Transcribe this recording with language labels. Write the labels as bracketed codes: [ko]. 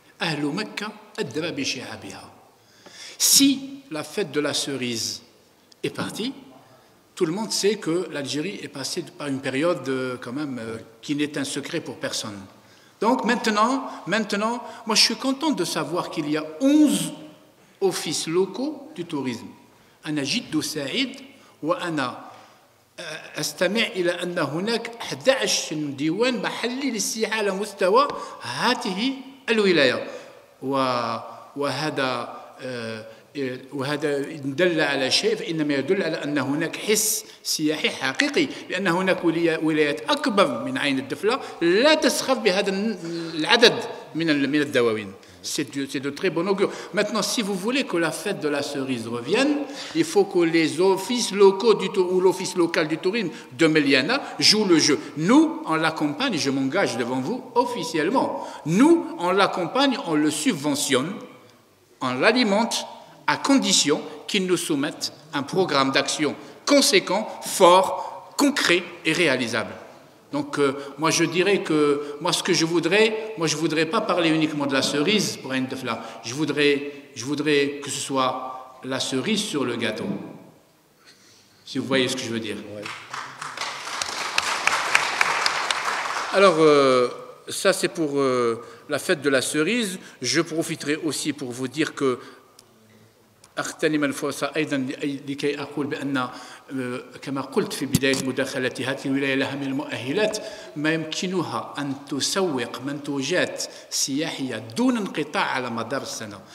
[ar] Ahlu Mecca adra bi shi'abiha. [fr] Si la fête de la cerise est partie, tout le monde sait que l'Algérie est passée par une période quand même qui n'est un secret pour personne. Donc maintenant, moi je suis content de savoir qu'il y a 11 offices locaux du tourisme. [ar] أنا جد سعيد وأنا أستمع إلى أن هناك 11 ديوان محلي للسياحة على مستوى هذه الولاية، وهذا دل على شيء، فإنما يدل على أن هناك حس سياحي حقيقي، لأن هناك ولايات أكبر من عين الدفلة لا تسخر بهذا العدد من الدواوين. [fr] C'est de très bon augure. Maintenant, si vous voulez que la fête de la cerise revienne, il faut que les offices locaux ou l'office local du tourisme de Méliana jouent le jeu. Nous, on l'accompagne, je m'engage devant vous officiellement. Nous, on l'accompagne, on le subventionne, on l'alimente, à condition qu'ils nous soumettent un programme d'action conséquent, fort, concret et réalisable. Donc moi je dirais que ce que je voudrais pas parler uniquement de la cerise pour Ain Defla. Je voudrais que ce soit la cerise sur le gâteau. Si vous voyez ce que je veux dire. Ouais. Alors ça c'est pour la fête de la cerise. Je profiterai aussi pour vous dire que [ar] أغتنم الفرصة أيضا لكي أقول بأن كما قلت في بداية مداخلتي هذه الولاية لها من المؤهلات ما يمكنها أن تسوق منتوجات سياحية دون انقطاع على مدار السنة.